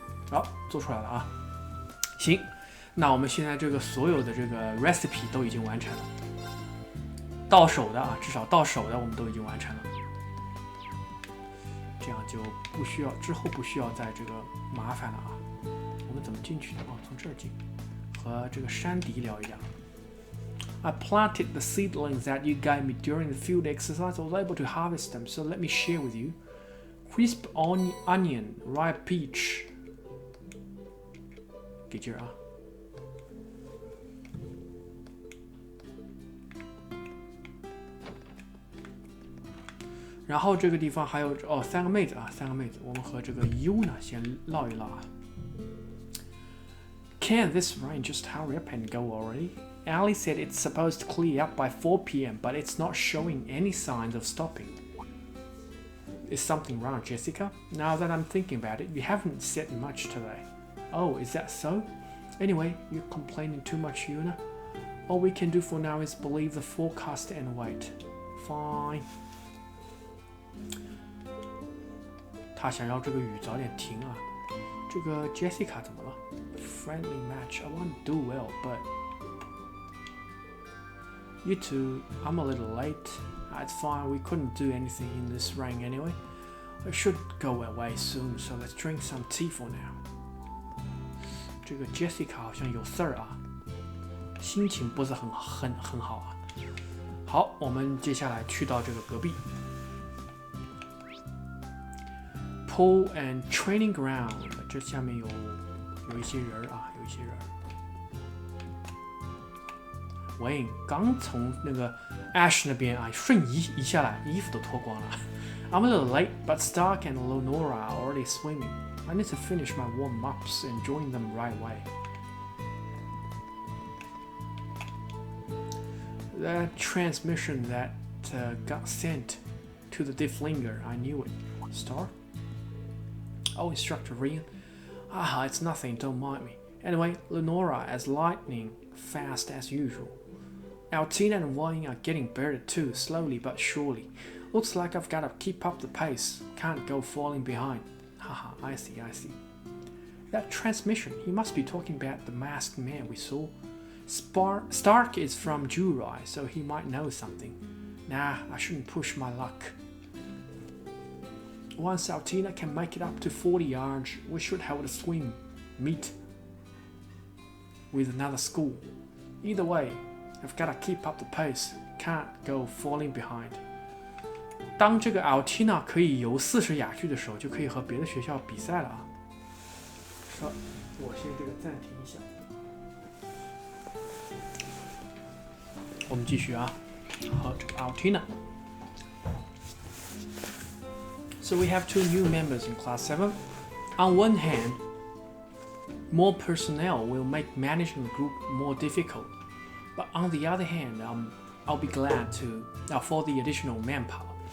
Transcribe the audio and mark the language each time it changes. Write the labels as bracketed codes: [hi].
[zh] 好，做出来了啊。行，那我们现在这个所有的这个 recipe 都已经完成了，到手的啊，至少到手的我们都已经完成了，这样就不需要之后不需要再这个麻烦了啊。我们怎么进去的？哦，从这儿进，和这个山迪聊一聊。 [en] I planted the seedlings that you gave me during the field exercise. I was able to harvest them, so let me share with you. Crisp onion, ripe peach. [zh] 给劲儿啊！然后这个地方还有3个妹子啊，3个妹子，我们和这个 Yuna 先唠一唠啊。 [en] Can this rain just hurry up and go already? Ali said it's supposed to clear up by 4 p.m., but it's not showing any signs of stopping. Is something wrong, Jessica? Now that I'm thinking about it, you haven't said much today. Oh, is that so? Anyway, you're complaining too much, Yuna. All we can do for now is believe the forecast and wait. Fine. [zh] 他想要这个雨早点停啊。这个 Jessica 怎么了 [en] ？Friendly match. I want to do well, but you two, I'm a little late. It's fine. We couldn't do anything in this rain anyway. I should go away soon, so let's drink some tea for now. [zh] 这个 Jessica 好像有事儿啊，心情不是很好啊。好，我们接下来去到这个隔壁。 [en] Pool and training ground， [zh] 这下面有一些人啊，有一些人。 Wayne 刚从那个 Ash 那边啊瞬移下来，衣服都脱光了。 [en] I'm a little late, but Stark and Lenora are already swimming. I need to finish my warm-ups and join them right away. That transmission that got sent to the Difflinger, I knew it. Stark? Oh, Instructor Rian. Ah, it's nothing, don't mind me. Anyway, Lenora as lightning fast as usual. Altina and Wayne are getting better too, slowly but surely. Looks like I've got to keep up the pace. Can't go falling behind. Haha, I see. That transmission, he must be talking about the masked man we saw. Stark is from Jurai, so he might know something. Nah, I shouldn't push my luck. Once Altina can make it up to 40 yards, we should hold a swim meet with another school. Either way, I've got to keep up the pace. Can't go falling behind. [zh] 当这个 Altina 可以游40雅距的时候，就可以和别的学校比赛了啊。好，我先这个暂停一下。我们继续啊，和这个 Altina。 [en] So we have 2 new members in Class 7. On one hand, more personnel will make managing the group more difficult. But on the other hand, I'll be glad for the additional manpower.